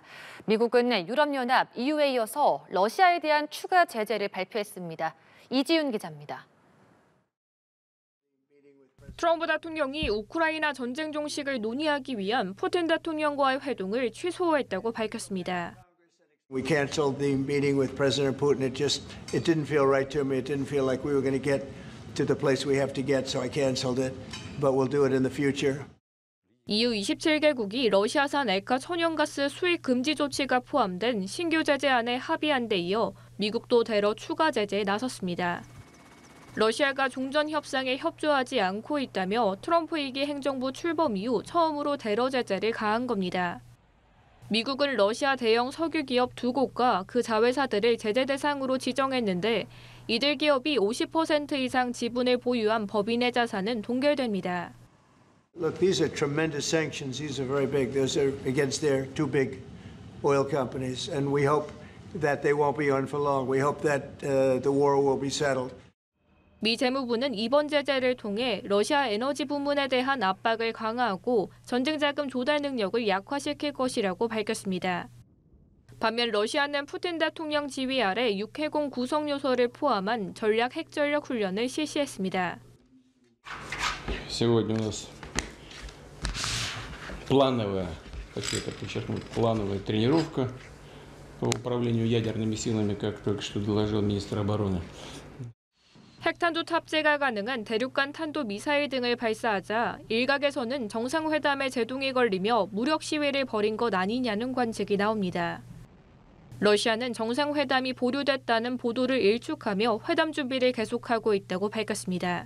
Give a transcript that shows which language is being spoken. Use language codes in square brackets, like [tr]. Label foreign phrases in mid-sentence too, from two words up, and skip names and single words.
[ko] 미국은 유럽연합 EU에 이어서 러시아에 대한 추가 제재를 발표했습니다. 이지훈 기자입니다. 트럼프 대통령이 우크라이나 전쟁 종식을 논의하기 위한 푸틴 대통령과의 회동을 취소했다고 밝혔습니다. [en] We canceled the meeting with President Putin. It didn't feel right to me. It didn't feel like we were going to get to the place we have to get, so I canceled it. But we'll do it in the future. [ko] EU 27개국이 러시아산 액화 천연가스 수입 금지 조치가 포함된 신규 제재안에 합의한 데 이어 미국도 대러 추가 제재에 나섰습니다. 러시아가 종전 협상에 협조하지 않고 있다며 트럼프 2기 행정부 출범 이후 처음으로 대러 제재를 가한 겁니다. 미국은 러시아 대형 석유 기업 2곳과 그 자회사들을 제재 대상으로 지정했는데 이들 기업이 50% 이상 지분을 보유한 법인의 자산은 동결됩니다. [en] Look, these are tremendous sanctions. These are very big. Those are against their two big oil companies, and we hope that they won't be on for long. We hope that the war will be settled. [ko] 미 재무부는 이번 제재를 통해 러시아 에너지 부문에 대한 압박을 강화하고 전쟁 자금 조달 능력을 약화시킬 것이라고 밝혔습니다. 반면 러시아는 푸틴 대통령 지휘 아래 육해공 구성 요소를 포함한 전략 핵전력 훈련을 실시했습니다. [ru] Сегодня у нас плановая, хочу это подчеркнуть, плановая тренировка по управлению ядерными силами, как только что доложил министр обороны. [ko] 핵탄두 탑재가 가능한 대륙간 탄도 미사일 등을 발사하자 일각에서는 정상회담에 제동이 걸리며 무력 시위를 벌인 것 아니냐는 관측이 나옵니다. 러시아는 정상회담이 보류됐다는 보도를 일축하며 회담 준비를 계속하고 있다고 밝혔습니다.